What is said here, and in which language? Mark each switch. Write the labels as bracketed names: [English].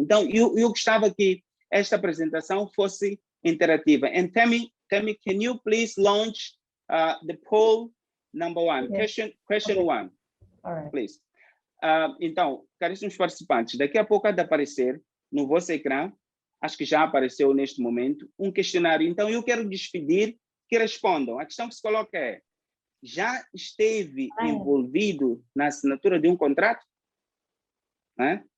[Portuguese] Então, eu gostava que esta apresentação fosse interativa. [English] And Temi, can you please launch the poll number 1? Yes. Question Okay. 1, All right. please. [Portuguese] Então, caríssimos participantes, daqui a pouco há de aparecer no vosso ecrã, acho que já apareceu neste momento, um questionário. Então, eu quero despedir que respondam. A questão que se coloca é: já esteve envolvido na assinatura de um contrato? Né?